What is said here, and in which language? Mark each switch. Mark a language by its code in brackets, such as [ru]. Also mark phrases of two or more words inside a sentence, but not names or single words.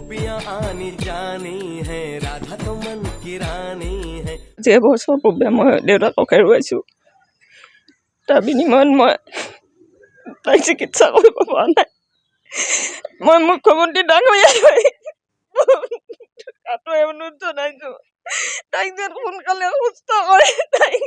[hi] दुनिया आनी जानी है राधा तो मन की रानी है [as] যে বছৰ পূৰ্বে মই দেউতাকক হেৰুৱাইছোঁ তাৰ বিনিময়ত মই তাইক চিকিৎসা কৰিব পৰা নাই মই মুখ্যমন্ত্ৰী ডাঙৰীয়াক কাটোৱে অনুৰোধ জনাইছোঁ তাইক যেন সোনকালে সুস্থ কৰে তাইক